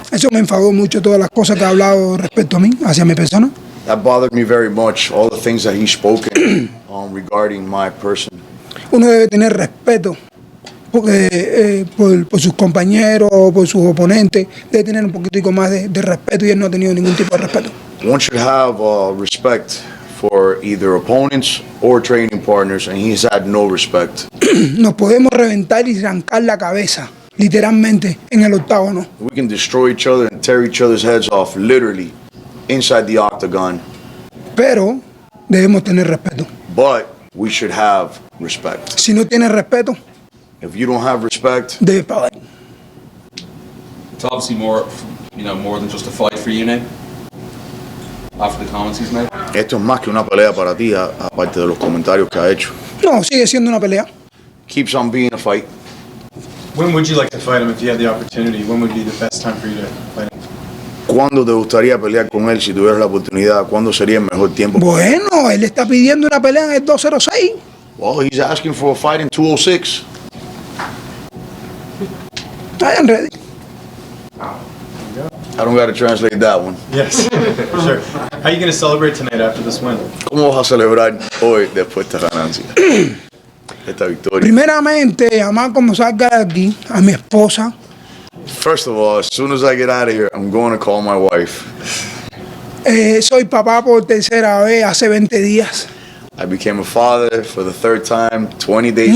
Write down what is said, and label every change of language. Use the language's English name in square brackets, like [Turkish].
[Spanish] Eso me enfadó mucho, todas las cosas que ha hablado respecto a mí, hacia mi persona. [English] That bothered me very much, all the things that he's spoken regarding my person. [Spanish] Uno debe tener respeto por sus compañeros, por sus oponentes, debe tener un poquitico más de respeto y él no ha tenido ningún tipo de respeto. [English] One should have respect for either opponents or training partners, and he's had no respect. [Spanish] Nos podemos reventar y arrancar la cabeza, literalmente, en el octágono. [English] We can destroy each other and tear each other's heads off, literally, inside the octagon. [Spanish] Pero debemos tener respeto. [English] But we should have respect. [Spanish] Si no tienes respeto, [English] If you don't have respect, [Spanish] debes pagar. [English] It's obviously more, more than just a fight for you now. After the comments he's made. [Spanish] esto es más que una pelea para ti, aparte de los comentarios que ha hecho. No, sigue siendo una pelea. [English] Keeps on being a fight. When would you like to fight him if you had the opportunity? When would be the best time for you to fight him? [Spanish] ¿Cuándo te gustaría pelear con él si tuvieras la oportunidad? ¿Cuándo sería el mejor tiempo? Bueno, él está pidiendo una pelea en el 206. [English] Well, he's asking for a fight in 206. I am ready. I don't got to translate that one. Yes, for sure. How are you going to celebrate tonight after this win? [Spanish] ¿Cómo vas a celebrar hoy después de esta ganancia? Esta victoria. Primeramente, llamar como salga de aquí a mi esposa. [English] First of all, as soon as I get out of here, I'm going to call my wife. [Spanish] Soy papá por tercera vez hace 20 días. [English] I became a father for the third time 20 days